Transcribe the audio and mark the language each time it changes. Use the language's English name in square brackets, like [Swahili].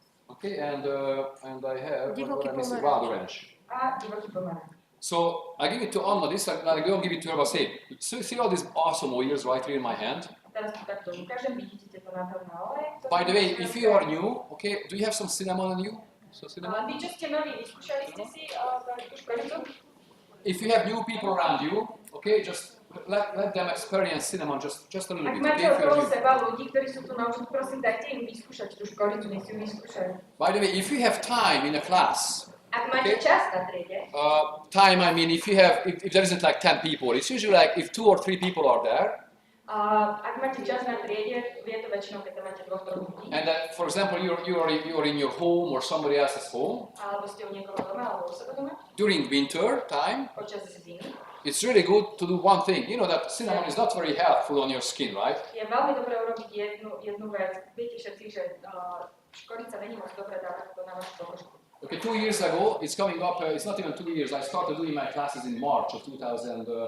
[English] Okay, and I have what I missing? Wild orange. [Slovak] A divoký pomaranč. [English] So I give it to Anna. This I don't give it to her. But say, so see all these awesome oils right here in my hand. [Slovak] Teraz to takto ukážem, vidíte tieto nádherné oleje. [English] By the way, if you are new, okay, do you have some cinnamon on you? So cinnamon. [Slovak] Vy, čo ste noví, vyskúšali ste si tú škoricu? [English] If you have new people around you, okay, just let them experience cinnamon just a little bit. [Slovak] Ak máte okolo seba ľudí, ktorí sú tu noví, prosím, dajte im vyskúšať tú škoricu, nech si ju vyskúšajú. [English] By the way, if you have time in a class, [Slovak] ak máte čas na triede, [English] time, I mean, if there isn't like 10 people, it's usually like if 2 or 3 people are there. [Slovak] Ak máte čas na triede, je to väčšinou, keď tam máte 2-3 ľudí. [English] And for example, you're in your home or somebody else's home. [Slovak] Alebo ste u niekoho doma, alebo u seba doma. [English] During winter time, [Slovak] počas zimy. [English] It's really good to do one thing. You know that cinnamon is not very helpful on your skin, right? [Slovak] Je veľmi dobré urobiť jednu vec. Viete všetci, že škorica není moc dobré dávať to na vašu pokožku. [English] Okay, 2 years ago, it's coming up, it's not even 2 years, I started doing my classes in March of 2017.